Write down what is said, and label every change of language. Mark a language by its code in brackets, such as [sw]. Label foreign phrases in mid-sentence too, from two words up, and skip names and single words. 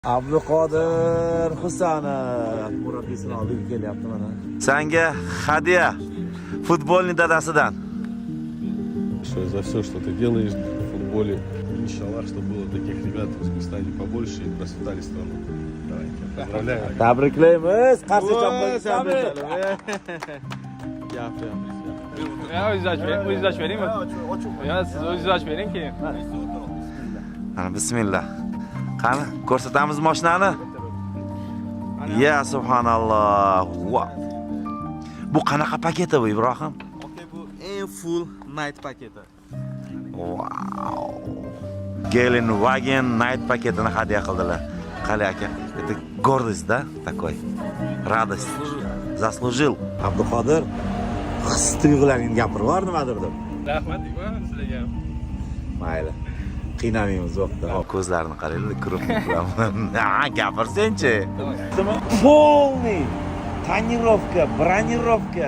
[uz] Abduqodir Husanov murabbiysining oldiga kelyapti mana. Senga hadya futbolning dadasidan. [ru] За все, что ты делаешь в футболе. Иншаллах, чтобы было таких ребят в Узбекистане побольше и процветали страну. Давайте, поздравляю. [uz] Tabriklaymiz. Qarshi chopqizamiz. O'zingiz ochib beringmi? Yo, siz o'zingiz ochib bering keyin. Mana bismillah. Qani, ko'rsatamiz mashinani. [ar] يا سبحان الله. [uz] Bu qanaqa paketi bu Ibrohim? Bu eng [en] full night [uz] paketi. Wow. Gelenwagen night paketini hadya qildilar. Qali aka, [ru] это гордость, да, такой. Радость. Заслужил. [uz] Abduqodir his-tuyg'ularingni gapirib yubor nimadir deb. Rahmat deyman sizlarga. Mayli. Qiynamaymiz vaqtda. Ko'zlarini qaranglar, kirib gapirsen-chi. [ru] Полный tonirovka, bronировка,